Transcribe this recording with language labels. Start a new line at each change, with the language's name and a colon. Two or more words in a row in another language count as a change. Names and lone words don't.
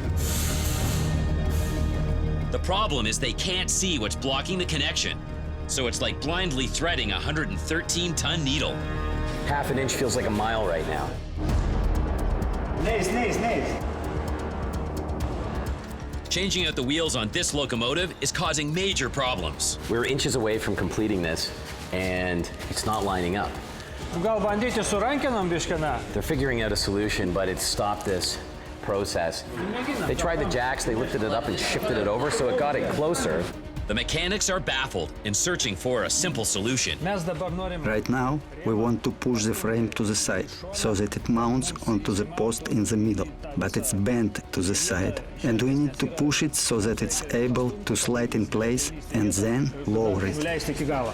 English: The problem is they can't see what's blocking the connection, so it's like blindly threading a 113-ton needle. ½ an inch feels like a mile right now. Nice. Changing out the wheels on this locomotive is causing major problems. We're inches away from completing this, and it's not lining up.
Lithuanian: Gal bandyti su rankenom biškina?
English: They're figuring out a solution, but it's stopped this process. They tried the jacks, they lifted it up and shifted it over, so it got it closer. The mechanics are baffled and searching for a simple solution. Right now, we want to push the frame to the side so that it mounts onto the post in the middle, but it's bent to the side, and we need to push it so that it's able to slide in place and then lower it.